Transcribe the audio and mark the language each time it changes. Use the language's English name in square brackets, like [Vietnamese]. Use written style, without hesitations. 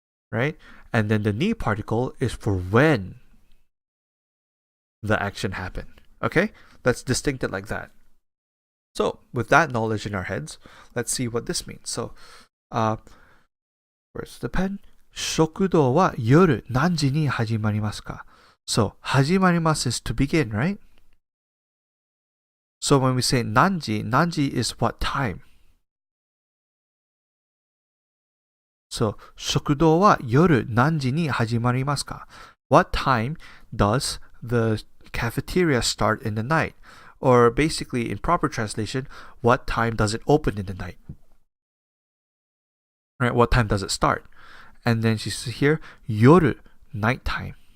[English] Right? And then the ni particle is for when the action happened. Okay? Let's distinct it like that. So, with that knowledge in our heads, let's see what this means. So, where's the pen? [Japanese] 食堂は夜何時に始まりますか? [English] So, 始まります is to begin, right? So when we say nanji, nanji is what time? [Japanese] So, 食堂は夜何時に始まりますか? [English] What time does the cafeteria start in the night? Or basically, in proper translation, what time does it open in the night? Right? What time does it start? And then she says here, yoru, nighttime.